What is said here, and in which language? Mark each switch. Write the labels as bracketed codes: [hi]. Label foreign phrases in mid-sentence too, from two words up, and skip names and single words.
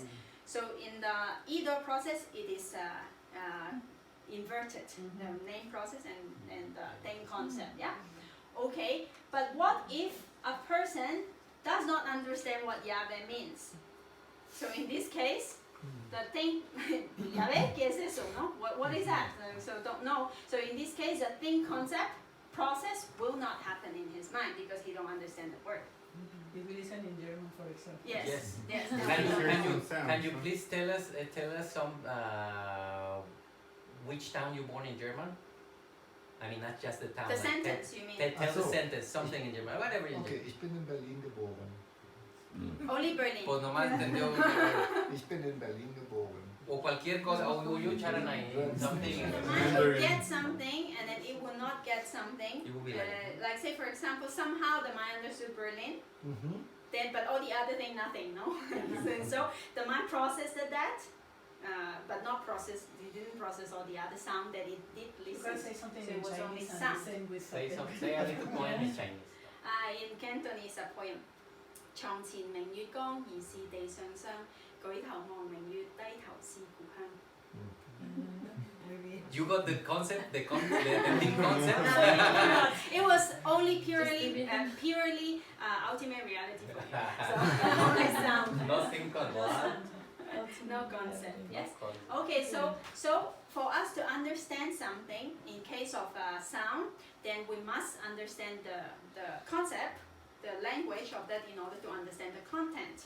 [en] So in the either process, it is inverted, the name process and the thing concept. Yeah? Okay, but what if a person does not understand what yave means? So in this case, the thing, [es] yave, ¿qué es eso? No? [en] What is that? So don't know. So in this case, the thing concept process will not happen in his mind because he don't understand the word. If we listen in German, for example. Yes. Yes. Can you please tell us some which town you born in German? I mean, not just the town. The like sentence, you mean? tell the so. sentence, something in German, whatever in Okay, German. [de] ich bin in Berlin geboren. [en] Only Berlin. [es] Pues nomás entendió [de] Ich bin in Berlin geboren. [es] o cualquier cosa, o [en] you charanay, something. The mind will get something and then it will not get something. It will be like. Like say for example, somehow the mind understood Berlin, Mhm. then but all the other thing nothing, no? So the mind processed that, but not process. It didn't process all the other sound that it did You listen. can say something So in it was only Chinese and sound. the same with Say something. some, say a little poem in Chinese. In Cantonese a poem. [yue] 床前明月光，疑是地上霜。舉頭望明月，低頭思故鄉。 [en] Maybe. You got the concept, the thing concept. It was only purely ultimate reality for me. So only sound. Nothing concept. No concept. Yes. No concept. Okay, so for us to understand something, in case of sound, then we must understand the concept, the language of that in order to understand the content.